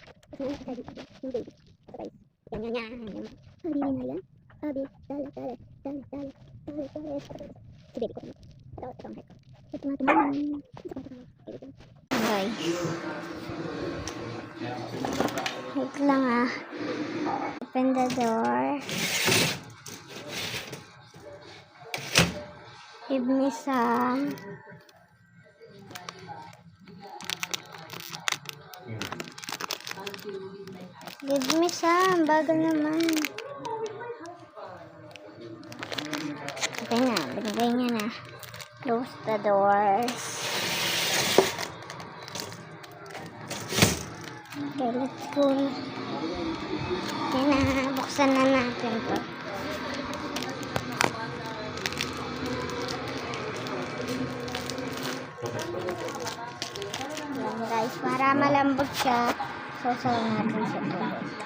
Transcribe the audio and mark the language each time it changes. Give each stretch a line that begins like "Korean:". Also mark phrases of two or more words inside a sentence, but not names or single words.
Filipino: Tapos naman sa yung baby. Ito guys. Yan. Habibi na yan. Habi. Dale. Si baby ko. Ito ang head ko. Ito nga tumaman. Guys. Wait lang ah.
English: Open the door. Give me some. Give me some.
Filipino: Bago naman. Okay na. Binigay niya na.
English: Close the doors. Okay, let's go.
Filipino: Okay na. Buksan na natin to. Yan guys, para malambot siya, sasaw natin sa tubig.